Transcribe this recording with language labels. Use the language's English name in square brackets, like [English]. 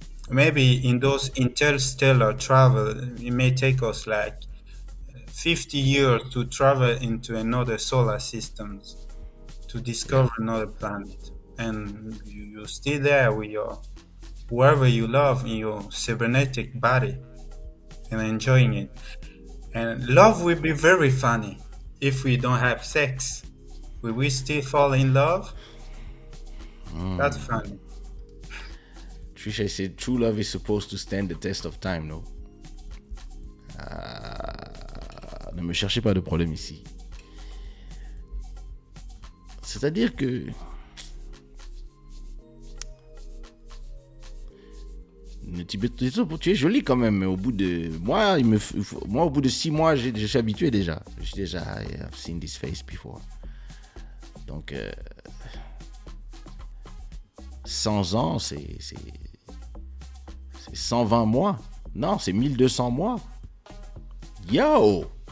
[English] Maybe in those interstellar travel, it may take us like 50 years to travel into another solar systems to discover another planet, and you're still there with your whoever you love in your cybernetic body and enjoying it. And love will be very funny if we don't have sex. Will we still fall in love? That's funny. Trisha said, true love is supposed to stand the test of time, no? [French] Ne me cherchez pas de problème ici. C'est-à-dire que tu es jolie quand même, mais au bout de moi, au bout de 6 mois, je suis habitué déjà. [English] I've seen this face before. [French] Donc 100 ans, c'est 120 mois. Non, c'est 1200 mois. Yo!